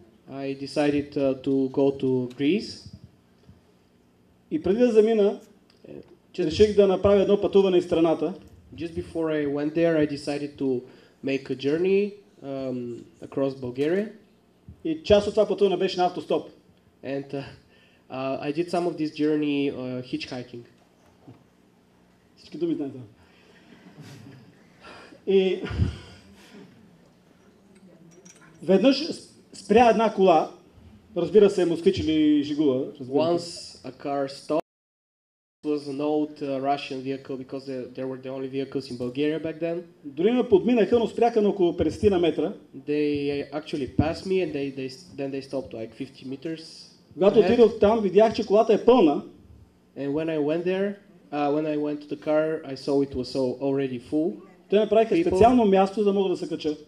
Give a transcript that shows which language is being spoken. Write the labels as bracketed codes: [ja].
[en] I decided to go to Greece. [bg] И преди да замина, реших да направя едно пътуване из страната. [en] Just before I went there, I decided to make a journey across Bulgaria. [bg] И част от това пътуване беше на автостоп. [en] And I did some of this journey hitchhiking. [bg] Всички думи знаете. И веднъж спря една кола, разбира се, москвич или жигула. [en] Once a car stopped, it was an old Russian vehicle because there were the only vehicles in Bulgaria back then. [bg] Дори ме подминаха, но спряха на около 50 на метра. [en] They actually passed me and then they stopped like 50 meters. [bg] Когато отидох там, видях, че колата е пълна. [en] And when I went there, when I went to the car, I saw it was already full. [bg] Те направиха специално място, за да мога да се кача.